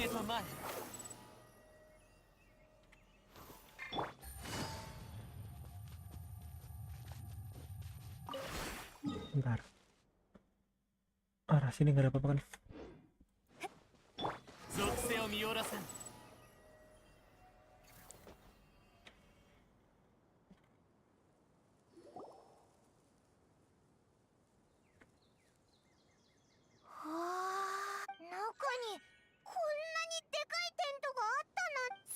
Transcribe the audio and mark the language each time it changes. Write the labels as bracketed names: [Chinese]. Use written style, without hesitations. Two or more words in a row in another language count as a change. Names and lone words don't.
[Japanese] 前。 [Indonesian] Bentar. Arah sini nggak ada apa-apa kan? [Japanese] 属性を見下ろせん。はあ、中にこんなにでかいテントがあったなんて。